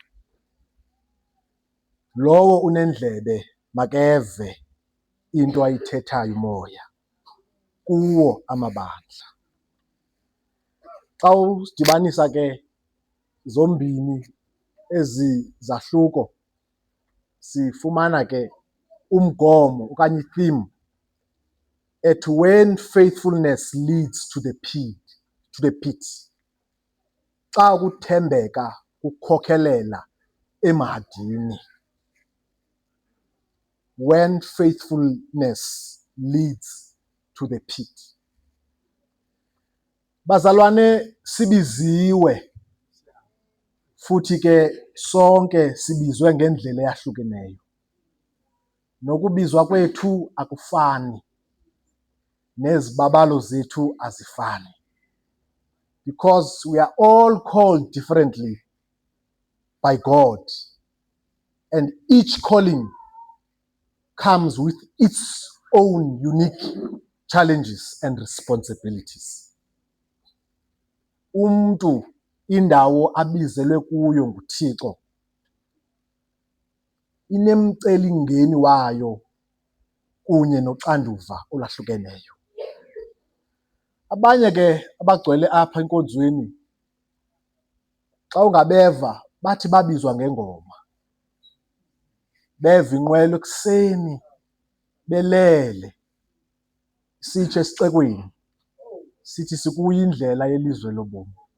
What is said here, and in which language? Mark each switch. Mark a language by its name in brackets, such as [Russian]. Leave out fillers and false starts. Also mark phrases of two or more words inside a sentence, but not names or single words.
[Xhosa] Lowo unendlebe makeve into ayithethayo umoya kuwo amabandla. Xa usidibanisa ke zombini ezi zahluko sifumana ke umgomo okanye i-theme ethi [English] when faithfulness leads to the pit. [Xhosa] Xa ukuthembeka kukhokhelela emahadini. [English] When faithfulness leads to the pit. [Xhosa] Bazalwane, sibiziwe futhi ke sonke sibizwe ngendlela eyahlukeneyo. Nokubizwa kwethu akufani, nezibabalo zethu azifani. [English] Because we are all called differently by God, and each calling comes with its own unique challenges and responsibilities. [Xhosa] Umntu indawo abizelwe kuyo nguThixo inemcelingeni wayo kunye noxanduva olwahlukeneyo. Abanye ke abagcwele apha enkonzweni xa ungabeva bathi babizwa ngengoma, beva inqwelo ekuseni belele sitsho esixekweni sithi sikuyo indlela yelizwe lobomi.